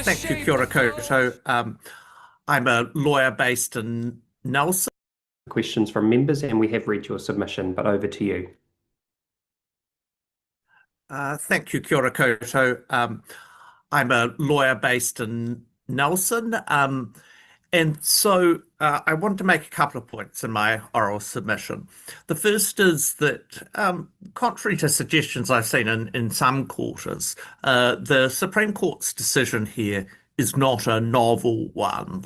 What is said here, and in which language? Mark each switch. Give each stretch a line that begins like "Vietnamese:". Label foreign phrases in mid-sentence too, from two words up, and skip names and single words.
English: you,
Māori: kia ora koutou.
English: I'm a lawyer based in Nelson. Questions from members, and we have read your submission, but over to you. Thank you,
Māori: kia ora koutou.
English: I'm a lawyer based in Nelson. And so I want to make a couple of points in my oral submission. The first is that, contrary to suggestions I've seen in some quarters, the Supreme Court's decision here is not a novel one.